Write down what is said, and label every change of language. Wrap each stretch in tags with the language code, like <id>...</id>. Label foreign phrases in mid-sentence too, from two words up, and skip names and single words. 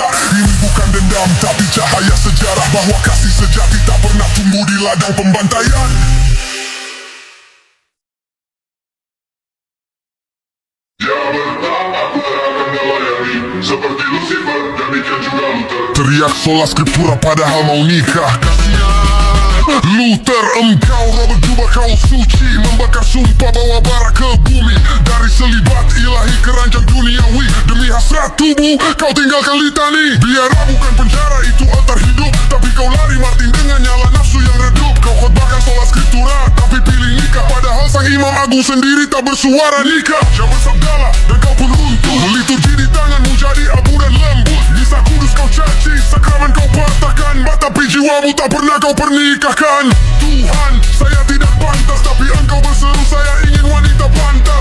<id>Ini bukan dendam tapi cahaya sejarah bahwa kasih sejati tak pernah tumbuh di ladang pembantaian. Dia bertang, aku akan melayani seperti Lucifer, demikian juga Luther. Teriak</id> <la>sola scriptura</la> <id>padahal mau nikah. Luther, engkau robek jubah, kau suci, membakar sumpah bawa bara ke bumi. Dari selibat ilahi ke ranjang duniawi, demi hasrat tubuh kau tinggalkan litani. Biara bukan penjara, itu altar hidup, tapi kau lari Martin dengan nyala nafsu yang redup. Kau khotbahkan</id> <la>sola scriptura,</la> <id>tapi pilih nikah, padahal sang imam agung sendiri tak bersuara nikah. Jangan bersabdalah dan kau pun runtuh, liturgi di tanganmu jadi abu dan lembut. Nisa kudus kau caci, sakramen kau patahkan, tapi jiwamu tak pernah kau pernikahkan. Tuhan, saya tidak pantas, tapi engkau berseru saya ingin wanita pantas.</id>